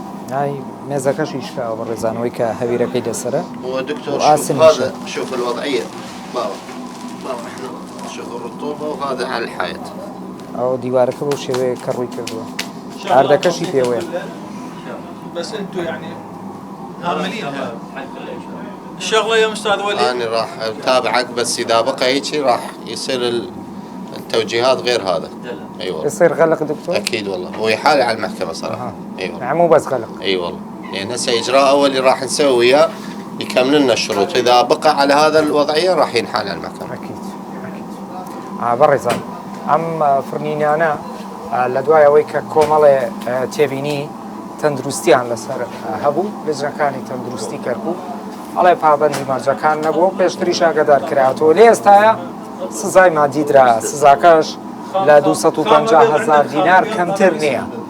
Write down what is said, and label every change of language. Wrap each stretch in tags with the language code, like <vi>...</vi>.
<ckb>هاي مێزەکەشی شکاوە بە ڕێزانەوەی کە هەویرەکەی لەسرە.</ckb> <ar>هو دكتور شوف هذا شوف الوضعيه. بابا احنا شوف الرطوبه وهذا على الحائط.</ar> <ckb>ئەو دیوارەکە بەو شێوەیە کەڕووی کردووە. ئاردەکەشی پێوەیە.</ckb> <ar>بس انتم يعني هاملينها الشغله يا استاذ ولي. انا راح اتابعك بس اذا بقى هيك راح يصير التوجيهات غير هذا. اي والله. يصير غلق دكتور؟ اكيد والله. هو يحالي على المحكمه صراحه. اي والله. يعني مو بس غلق. اي والله. لان هسه اجراء اولي راح نسويه يكمل لنا الشروط. اذا بقى على هذا الوضعيه راح ينحال على المحكمه. اكيد.</ar> <ckb>بەڕێزان ئەم فرنینانە لە دوای ئەوەی کە کۆمەڵێ تێبینی تەندروستیان لەسەر هەبوو لەجنەکانی تەندروستی کەرکوو ئەڵێ پابەندی مەرجەکان نەبووە پێشتریش ئاگادار کرایەوە. لێ ئێستاە سزای مادیدرا. سزاکەش لە 250,000 دینار کەمتر نییە.</ckb>